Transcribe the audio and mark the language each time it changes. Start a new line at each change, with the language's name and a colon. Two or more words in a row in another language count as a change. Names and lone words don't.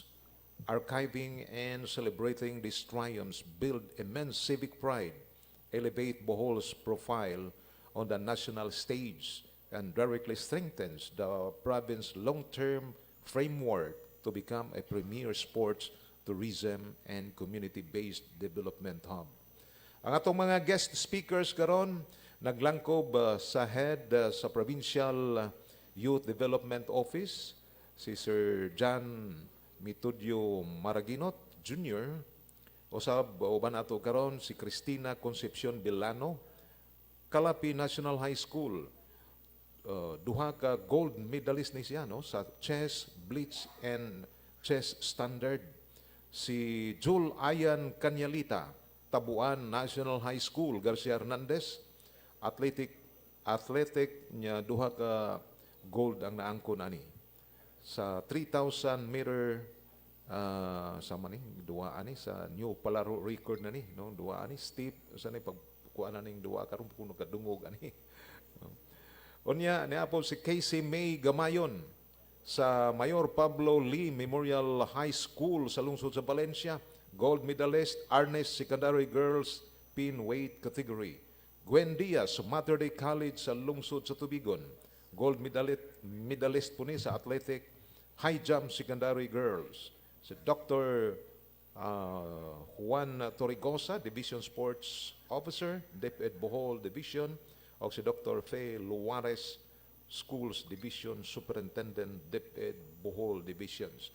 English: Archiving and celebrating these triumphs build immense civic pride, elevate Bohol's profile on the national stage, and directly strengthens the province's long-term framework to become a premier sports, tourism, and community-based development hub.
Cebuano: Ang atong mga
English: guest speakers
Cebuano: karon naglangkob sa head sa Provincial Youth Development Office, si Sir John Mitudyo Maraginot Jr. Usab uban ato karon si Cristina Concepcion Villano, Calapi National High School. Duha ka
English: gold medalist
Cebuano: ni siya no, sa
English: chess, blitz, and chess standard.
Cebuano: Si Jul Ayan Canyalita, Tabuan National High School, Garcia Hernandez. Athletic niya duha ka gold ang naangkon ani. Sa 3,000 meter sa mani duwa ani sa new palaro record na ni no, duwa ani steep sa ni pagkuan na ning duwa karon kuno kadungog ani. Unya niya po si Casey May Gamayon sa Mayor Pablo Lee Memorial High School sa lungsod sa Valencia,
English: gold medalist, Arnes Secondary Girls Pin Weight Category.
Cebuano: Gwen Diaz sa Mater Dei College sa lungsod sa Tubigon,
English: gold medalist
Cebuano: po ni sa athletic,
English: high jump secondary girls.
Cebuano: Si Dr. Juan Torrigosa,
English: Division Sports Officer,
Cebuano: DepEd Bohol Division, o si Dr. Faye Luares,
English: Schools Division Superintendent,
Cebuano: DepEd Bohol Divisions.